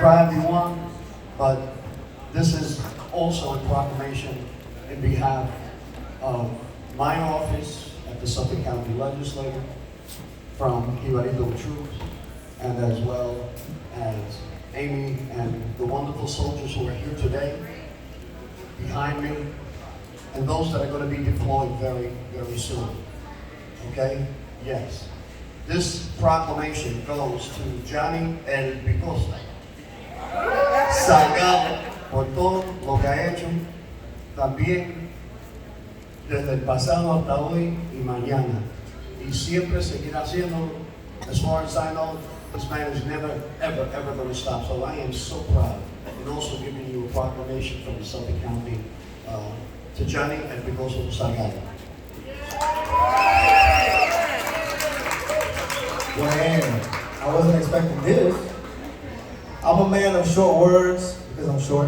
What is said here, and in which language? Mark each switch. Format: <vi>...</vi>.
<en>cry if you want, but this is also a proclamation in behalf of my office at the Suffolk County Legislature, from Jibarito Troops, and as well as Amy and the wonderful soldiers who are here today, behind me, and those that are going to be deployed very soon. Okay? Yes. This proclamation goes to Johnny El Picosa, Salgado,</en> <es>por todo lo que ha hecho, también desde el pasado hasta hoy y mañana. Y siempre seguirá haciendo.</es> <en>As far as I know, this man is never, ever going to stop. So I am so proud. And also giving you a proclamation from the Suffolk County to Johnny El Picosa Salgado. Well, I wasn't expecting this. I'm a man of short words because I'm short.</en>